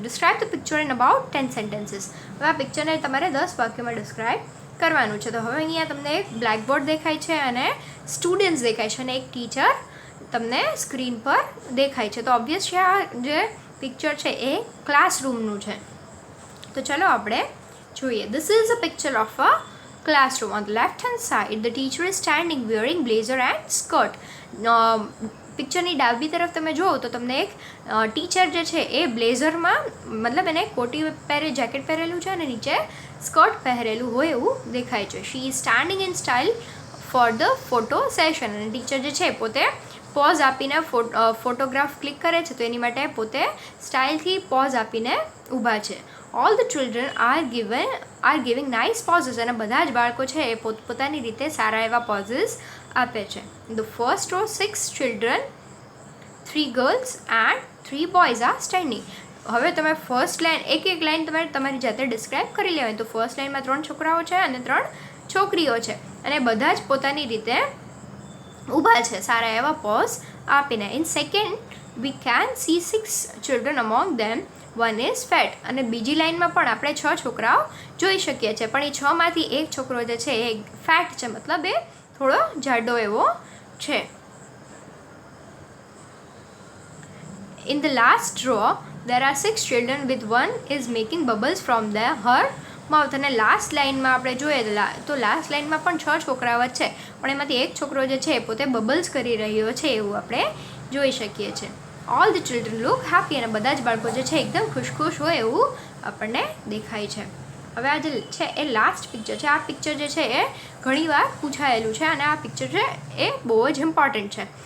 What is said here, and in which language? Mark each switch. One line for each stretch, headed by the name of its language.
English: Describe the picture in about 10 sentences.
Gujarati: હવે આ પિક્ચરને તમારે 10 વાક્યોમાં ડિસ્ક્રાઇબ કરવાનું છે. તો હવે અહીંયા તમને એક બ્લેકબોર્ડ દેખાય છે અને સ્ટુડન્ટ્સ દેખાય છે અને એક ટીચર તમને સ્ક્રીન પર દેખાય છે. તો ઓબ્વિયસ છે આ જે પિક્ચર છે એ ક્લાસરૂમનું છે. તો ચલો આપણે જોઈએ.
English: This is a picture of a classroom. On the left hand side the teacher is standing wearing blazer and skirt.
Gujarati: પિક્ચરની ડાબી તરફ તમે જુઓ તો તમને એક ટીચર જે છે એ બ્લેઝરમાં મતલબ એને કોટી જેકેટ પહેરેલું છે અને નીચે સ્કર્ટ પહેરેલું હોય એવું દેખાય છે.
English: She is standing in style for the photo session.
Gujarati: અને ટીચર જે છે પોતે પોઝ આપીને ફોટોગ્રાફ ક્લિક કરે છે તો એની માટે પોતે સ્ટાઇલથી પોઝ આપીને ઊભા છે.
English: all the children are giving nice poses,
Gujarati: અને બધા જ બાળકો છે એ પોતપોતાની રીતે સારા એવા પોઝિસ આપે છે.
English: The first row 6 children, 3 girls and 3 boys are standing.
Gujarati: હવે તમે ફર્સ્ટ લાઇન એક લાઇન તમારી જાતે ડિસ્ક્રાઇબ કરી લેવાની. તો ફર્સ્ટ લાઇનમાં 3 છોકરાઓ છે અને 3 છોકરીઓ છે, અને બધા જ પોતાની રીતે ઊભા છે સારા એવા પોઝ આપીને.
English: In second we can see 6 children among them, 1 is fat.
Gujarati: અને બીજી લાઇનમાં પણ આપણે 6 છોકરાઓ જોઈ શકીએ છીએ, પણ એ 6માંથી એક છોકરો જે છે એ ફેટ છે, મતલબ એ થોડો જાડો એવો છે.
English: In the last row there are 6 children with 1 is making bubbles from her mouth.
Gujarati: અને લાસ્ટ લાઇનમાં આપણે જોઈએ તો લાસ્ટ લાઇનમાં પણ 6 છોકરાઓ જ છે, પણ એમાંથી એક છોકરો જે છે પોતે બબલ્સ કરી રહ્યો છે એવું આપણે જોઈ શકીએ છીએ.
English: all the children look happy,
Gujarati: અને બધા જ બાળકો જે છે એકદમ ખુશ હોય એવું આપણને દેખાય છે. હવે આ જે છે એ લાસ્ટ પિક્ચર છે. આ પિક્ચર જે છે એ ઘણીવાર પૂછાયેલું છે, અને આ પિક્ચર છે એ બહુ જ ઇમ્પોર્ટન્ટ છે.